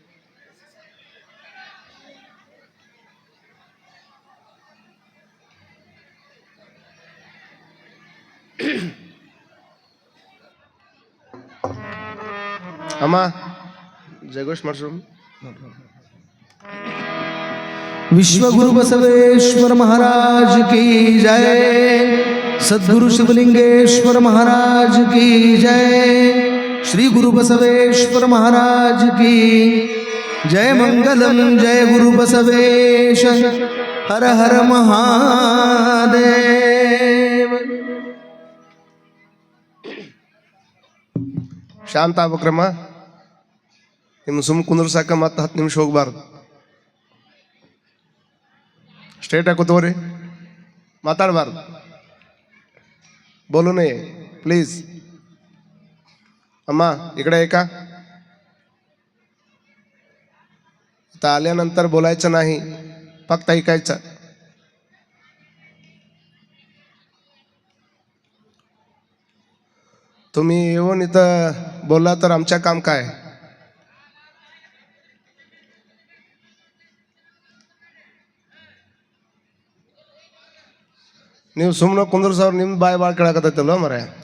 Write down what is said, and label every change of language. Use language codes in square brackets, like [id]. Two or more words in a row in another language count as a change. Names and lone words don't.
[kn] ಅಮ್ಮ ಜಯಘೋಷ್ ಮಾಡ್ಸು. [hi] विश्व गुरु बसवेश्वर महाराज की जय। सद्गुरु शिवलिंगेश्वर महाराज की जय। श्री गुरु बसवेश्वर महाराज की जय। मंगलम जय गुरु बसवेश। हर हर महादेव। [kn] ಶಾಂತ ಆಗ್ಬೇಕ್ರಮ್ಮ. ನಿಮ್ಮ ಸುಮ್ ಕುಂದ್ರಸಾಕ ಮತ್ತೆ 10 ನಿಮಿಷ ಹೋಗ್ಬಾರ್ದು. ಸ್ಟ್ರೇಟ್ ಆಗಿ ಕೂತ್ಕೋರಿ, ಮಾತಾಡಬಾರ್ದು. [hi] बोलो नहीं प्लीज. [mr] अम्मा इकडे आहे का? आता आल्यानंतर बोलायचं नाही, फक्त ऐकायचं. तुम्ही येऊन इथं बोलला तर आमच्या काम काय? [kn] ನೀವು ಸುಮ್ಮನೆ ಕುಂದ್ರಸವ್ರು ನಿಮ್ಮ ಬಾಯಿ ಭಾಳ ಕೇಳಕತ್ತೈತಲ್ವ ಮರ.